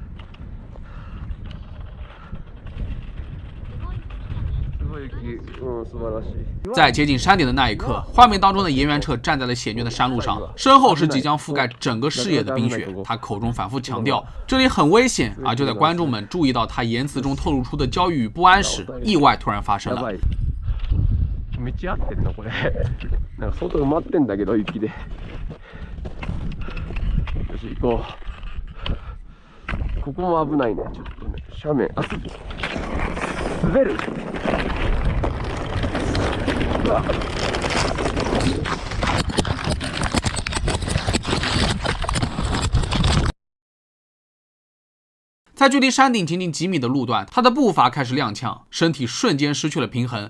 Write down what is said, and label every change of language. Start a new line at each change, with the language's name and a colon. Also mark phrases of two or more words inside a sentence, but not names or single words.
Chinese: 在接近山顶的那一刻，画面当中的岩原彻站在了险峻的山路上，身后是即将覆盖整个视野的冰雪。他口中反复强调这里很危险，而就在观众们注意到他言辞中透露出的焦虑与不安时，意外突然发生了。
Japanese: めっちゃ合ってんのこれ。なんか外埋まってんだけど雪で。よし行こう。ここも危ないね。ちょっとね斜面滑る。
Chinese: 在距离山顶仅仅几米的路段，他的步伐开始踉跄，身体瞬间失去了平衡。